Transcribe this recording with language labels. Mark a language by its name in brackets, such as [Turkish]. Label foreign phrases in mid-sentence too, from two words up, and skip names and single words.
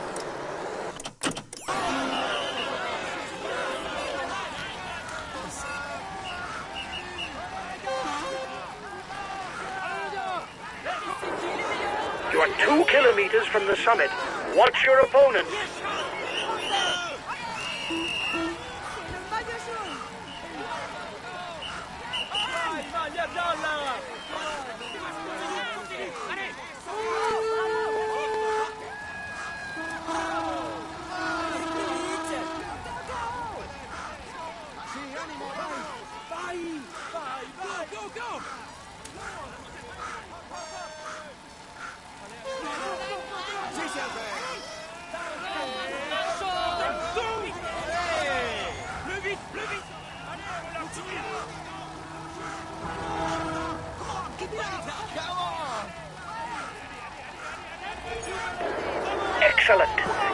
[English] You are 2 kilometers from the summit. Watch your opponent. [Italian] maglia gialla! Sì, animo, vai! Vai! Vai, vai! [English] Go, go! [Italian] Sì, serve! [French] Plus vite, plus vite! Allez, on l'a tiré! Excellent.